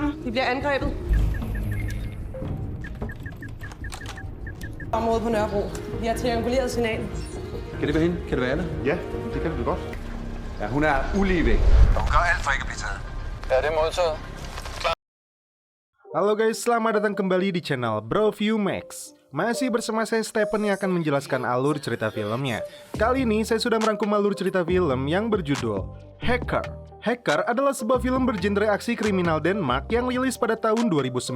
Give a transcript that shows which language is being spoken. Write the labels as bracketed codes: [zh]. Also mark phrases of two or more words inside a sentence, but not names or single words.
[da] Vi bliver angrebet. Området på Nørrebro. Vi har trianguleret signal. Kan det være hende? Kan det være Anna? Ja, det kan det godt. Ja, hun er ulige væk. Hun gør alt for ikke at blive taget. Ja, det er modtaget. [id] Halo guys, selamat datang kembali di channel Broview Max. Masih bersama saya Stephen yang akan menjelaskan alur cerita filmnya. Kali ini saya sudah merangkum alur cerita film yang berjudul Hacker. Hacker adalah sebuah film bergenre aksi kriminal Denmark yang rilis pada tahun 2019.